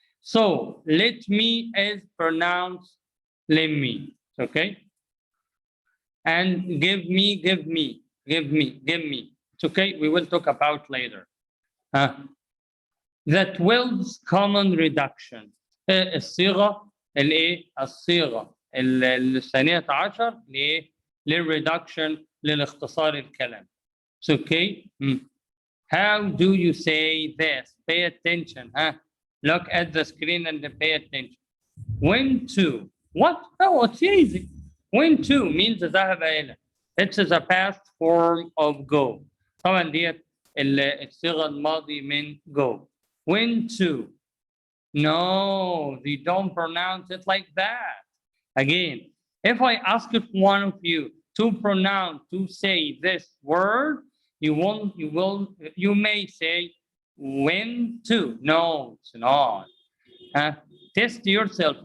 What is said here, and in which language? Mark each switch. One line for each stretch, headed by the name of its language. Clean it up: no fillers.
English: So let me is pronounced let me. Okay. And give me, give me, give me, give me. It's okay. We will talk about later. The 12th common reduction.
Arabic: الصيغة الايه؟ الصيغة الثانية عشر لايه؟ للريدكشن للاختصار الكلام.
English: It's okay. How do you say this? Pay attention. Look at the screen and pay attention. When to. What? Oh, it's easy. When to means
Arabic: ذهب إلى.
English: It's the past form of go.
Arabic: طبعا ديت الصيغة الماضي من go.
English: When to. No, they don't pronounce it like that. Again, if I ask one of you to pronounce, to say this word, you may say when to. No, it's not. Test yourself.